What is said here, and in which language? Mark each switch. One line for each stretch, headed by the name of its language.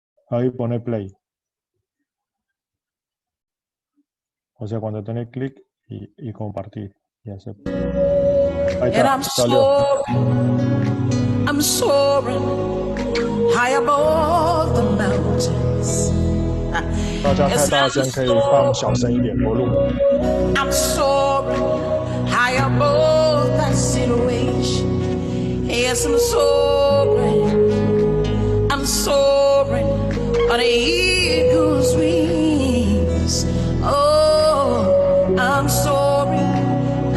Spanish: Ahí pone play. O sea, cuando tenés clic y compartir. Y hacer. Ahí está, salió.
English: I'm soaring high above the mountains.
Chinese: 大家太大声可以放小声一点，我录。
English: I'm soaring high above that situation. Yes, I'm soaring. I'm soaring on the eagle's wings. Oh, I'm soaring.